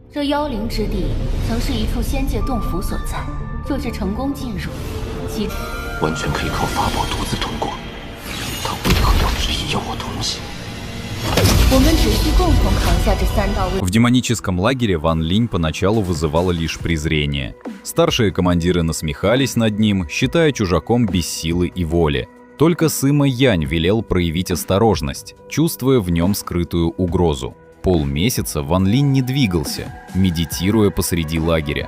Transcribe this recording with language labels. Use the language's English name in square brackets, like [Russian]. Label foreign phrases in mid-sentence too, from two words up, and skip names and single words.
[Chinese] 这妖灵之地曾是一处仙界洞府所在，若是成功进入，其完全可以靠法宝独自通过。他为何要执意要我同行？我们只需共同扛下这3道 [Russian] В демоническом лагере Ван Линь поначалу вызывала лишь презрение. Старшие командиры насмехались над ним, считая чужаком без силы и воли. Только Сыма Янь велел проявить осторожность, чувствуя в нем скрытую угрозу. Полмесяца Ван Линь не двигался, медитируя посреди лагеря.